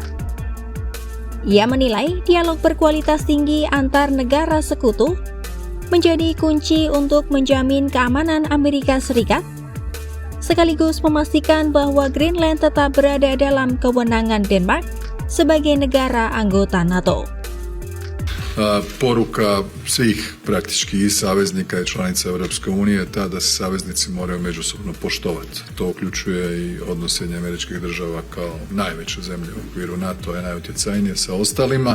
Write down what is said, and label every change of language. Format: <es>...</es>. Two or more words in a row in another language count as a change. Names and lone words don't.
<id>Ia menilai dialog berkualitas tinggi antar negara sekutu menjadi kunci untuk menjamin keamanan Amerika Serikat, sekaligus memastikan bahwa Greenland tetap berada dalam kewenangan Denmark sebagai negara anggota NATO.</id> <hr>Poruka svih praktički i saveznika i članica Europske unije je ta da se saveznici moraju međusobno poštovati. To uključuje i odnos Sjedinjenih Američkih Država kao najveće zemlje u okviru NATO-a i najutjecajnije sa ostalima.</hr>